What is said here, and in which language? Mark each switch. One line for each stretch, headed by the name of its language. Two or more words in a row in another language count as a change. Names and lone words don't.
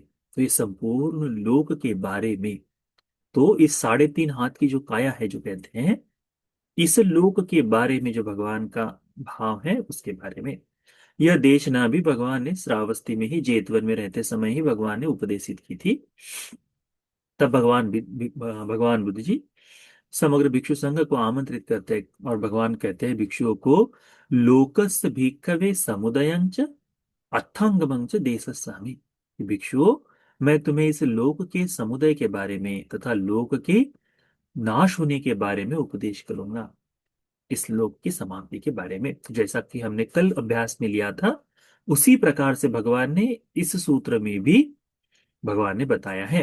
Hindi: तो ये संपूर्ण लोक के बारे में, तो इस 3.5 हाथ की जो काया है जो कहते हैं, इस लोक के बारे में जो भगवान का भाव है उसके बारे में। यह देशना भी भगवान ने श्रावस्ती में ही, जेतवन में रहते समय ही भगवान ने उपदेशित की थी। तब भगवान बुद्ध जी समग्र भिक्षु संघ को आमंत्रित करते हैं और भगवान कहते हैं भिक्षुओं को,
Pali: लोकस भिक्खवे समुदयंच अथंगमंच देशस्यामि।
Hindi: भिक्षुओं, मैं तुम्हें इस लोक के समुदाय के बारे में तथा लोक के नाश होने के बारे में उपदेश करूंगा। इस लोक की समाप्ति के बारे में, तो जैसा कि हमने कल अभ्यास में लिया था, उसी प्रकार से भगवान ने इस सूत्र में भी भगवान ने बताया है।